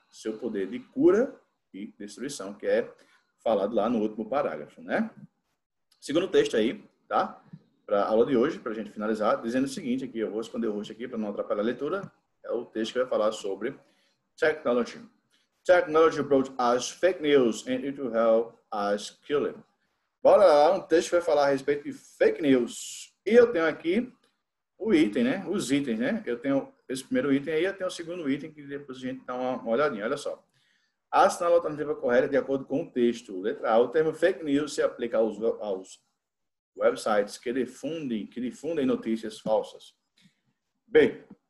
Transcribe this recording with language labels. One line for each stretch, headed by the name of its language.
Portuguese: Seu poder de cura e destruição, que é falado lá no último parágrafo, né? Segundo texto aí, tá? Para a aula de hoje, para a gente finalizar, dizendo o seguinte aqui, eu vou esconder o rosto aqui para não atrapalhar a leitura, é o texto que vai falar sobre technology.
English: Technology brought us fake news and it will help us kill it.
Portuguese: Bora lá, um texto que vai falar a respeito de fake news. E eu tenho aqui o item, né? Os itens, né? Eu tenho esse primeiro item aí, eu tenho o segundo item, que depois a gente dá uma olhadinha, olha só. Assinala a alternativa correta de acordo com o texto. Letra A. O termo fake news se aplica aos websites que difundem notícias falsas. B.